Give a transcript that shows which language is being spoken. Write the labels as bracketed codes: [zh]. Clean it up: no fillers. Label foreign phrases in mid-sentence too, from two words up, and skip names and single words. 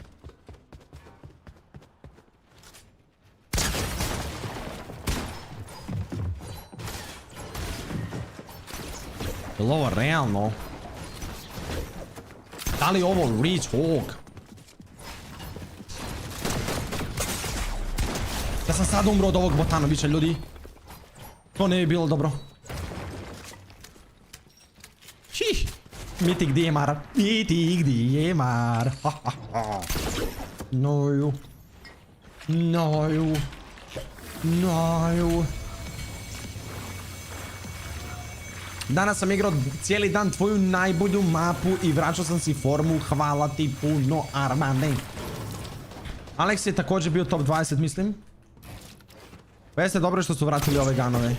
[hr] Je li ovo realno? Da li ovo Reach Hawk? Ja sam sad umro od ovog Botanovića, ljudi. To ne bi bilo dobro. Ših. Mitik DMR. Mitik DMR. Noju. Noju. Noju. Danas sam igrao cijeli dan tvoju najbolju mapu i vraćao sam si formu. Hvala ti puno, Armane. Alex je također bio top 20, mislim. Pa jeste dobro što su vratili ove ganove.